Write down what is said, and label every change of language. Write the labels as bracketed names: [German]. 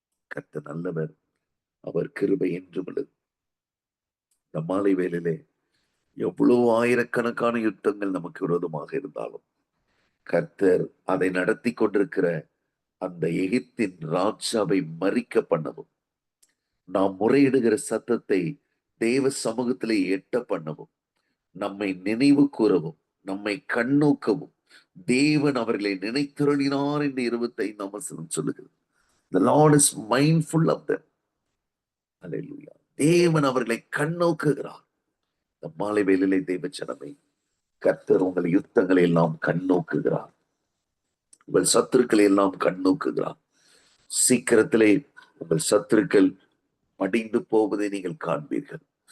[Tamil] கர்த்தர் நல்லவர், அவர் கிருபை என்றும் உள்ளது. இந்த மாலை வேளையிலே எவ்வளவு ஆயிரக்கணக்கான யுத்தங்கள் நமக்கு விரோதமாக இருந்தாலும் கர்த்தர் அதை நடத்தி கொண்டிருக்கிற அந்த எகிப்தின் ராஜாவை மறிக்க பண்ணவும், நாம் முறையிடுகிற சத்தத்தை தேவ சமூகத்திலே எட்ட பண்ணவும், நம்மை நினைவு கூறவும், நம்மை கண்ணோக்கவும் தேவன் அவர்களை நினைத்திருளினார் என்று 25ஆம் வசனம் சொல்லுகிறது. [English] The Lord is mindful of them. [Tamil] Hallelujah. தேவன் அவர்களை கண்ணோக்குகிறார். இந்த மாலை வேளையிலே தேவ ஜனமே, கர்த்தர் உங்கள் யுத்தங்களை எல்லாம் கண்ணோக்குகிறார், உங்கள் சத்துருக்களை எல்லாம் கண்ணோக்குகிறார். சீக்கிரத்திலே உங்கள் சத்துருக்கள் மடிந்து போவதை நீங்கள் காண்பீர்கள்.